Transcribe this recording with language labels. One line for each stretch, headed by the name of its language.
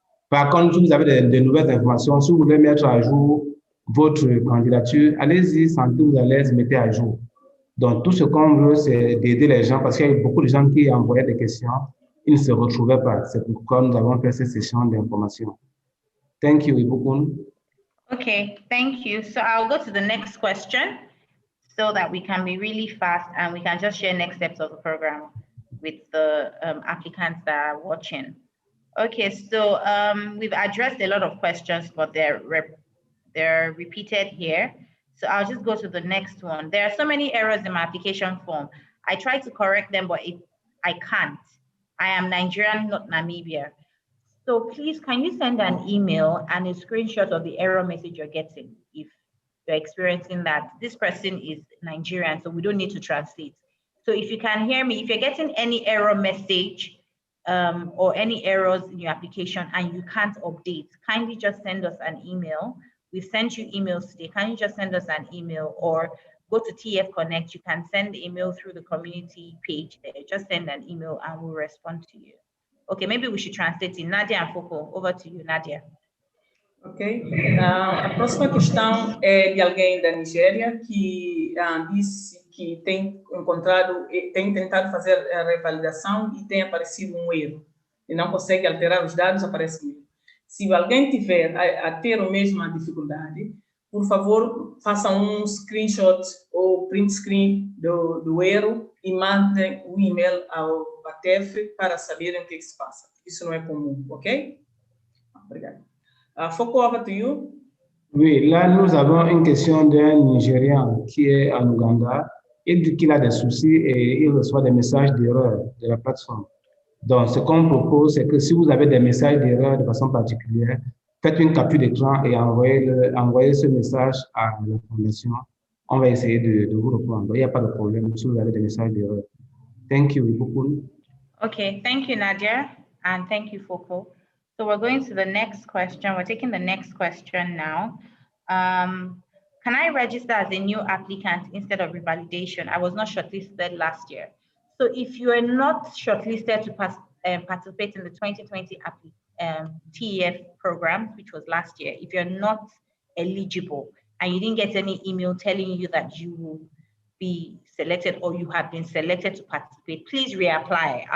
French: Par contre, si vous avez de nouvelles informations, si vous voulez mettre à jour votre candidature, allez-y, sentez-vous à l'aise, mettez à jour. Donc, tout ce qu'on veut, c'est d'aider les gens parce qu'il y a beaucoup de gens qui envoyaient des questions. Ils ne se retrouvaient pas. C'est pourquoi nous avons fait cette session d'information.
English: Thank you, Ibukun. Okay, thank you. So I'll go to the next question so that we can be really fast and we can just share next steps of the program with the applicants that are watching. Okay, so we've addressed a lot of questions, but they're repeated here. So I'll just go to the next one. There are so many errors in my application form. I try to correct them, but I can't. I am Nigerian, not Namibia. So please, can you send an email and a screenshot of the error message you're getting if you're experiencing that? This person is Nigerian, so we don't need to translate. So if you can hear me, if you're getting any error message or any errors in your application and you can't update, kindly just send us an email. We've sent you emails today. Can you just send us an email or go to TF Connect? You can send the email through the community page there. Just send an email and we'll respond to you. Okay, maybe we should translate in. Nadia and Foko, over to you, Nadia. Ok.
Portuguese: A próxima questão é de alguém da Nigéria que disse que tem encontrado, tem tentado fazer a revalidação e tem aparecido um erro. E não consegue alterar os dados, aparece um erro. Se alguém tiver a ter a mesma dificuldade, por favor, faça um screenshot ou print screen do erro e mandem um e-mail ao ATF para saberem o que se passa. Isso não é comum, ok? Obrigado. Foko,
English: over to you.
French: Oui, là, nous avons une question d'un Nigérian qui est en Ouganda. Il dit qu'il a des soucis et il reçoit des messages d'erreur de la plateforme. Donc, ce qu'on propose, c'est que si vous avez des messages d'erreur de façon particulière, faites une capture d'écran et envoyez ce message à la fondation. On va essayer de vous répondre. Il n'y a pas de problème si vous avez des messages d'erreur.
English: Thank you, Ibukun. Okay, thank you, Nadia, and thank you, Foko. So we're going to the next question. We're taking the next question now. Can I register as a new applicant instead of revalidation? I was not shortlisted last year. So if you are not shortlisted to participate in the 2020 TEF program, which was last year, if you're not eligible and you didn't get any email telling you that you will be selected or you have been selected to participate, please reapply.